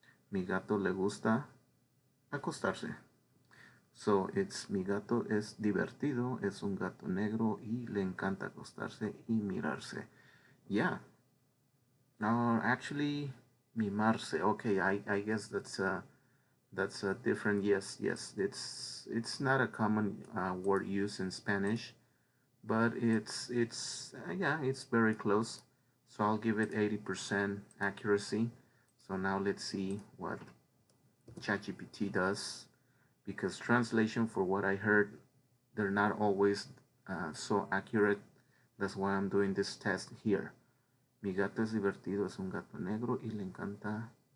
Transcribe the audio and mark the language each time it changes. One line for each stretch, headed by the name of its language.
Spanish: Mi gato le gusta acostarse.
English: So it's
Spanish: mi gato es divertido, es un gato negro y le encanta acostarse y mirarse.
English: Yeah. No, actually, mimarse. Okay, I guess that's a different. Yes, it's not a common word used in Spanish, but yeah, it's very close. So I'll give it 80% accuracy. So now let's see what ChatGPT does, because translation, for what I heard, they're not always so accurate. That's why I'm doing this test here.
Spanish: Mi gato es divertido, es un gato negro y le encanta